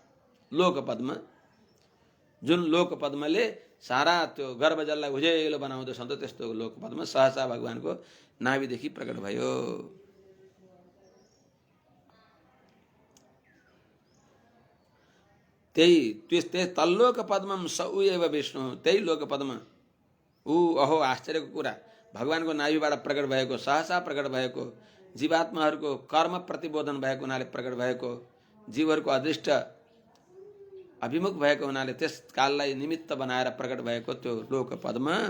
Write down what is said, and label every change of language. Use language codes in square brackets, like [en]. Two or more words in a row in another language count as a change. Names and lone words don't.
[ne] यो लोक पद्म, जुन लोक पद्मले सारा त्यो गर्भ जललाई उज्यालो बनाउँदो छ त्यस्तो लोक पद्म सहसा भगवानको नाभिदेखि प्रकट भयो। [sa] त्यही तल्लोक पद्मम स उ एव विष्णु, [ne] त्यही लोक पद्म ऊ अहो आश्चर्यको कुरा, भगवानको नाभिबाट प्रकट भएको, सहसा प्रकट भएको, जीवात्माहरूको कर्म प्रतिबोधन भएको हुनाले प्रकट भएको, जीवहरूको अदृष्ट अभिमुख भएको हुनाले त्यस काललाई निमित्त बनाएर प्रकट भएको त्यो लोक पद्म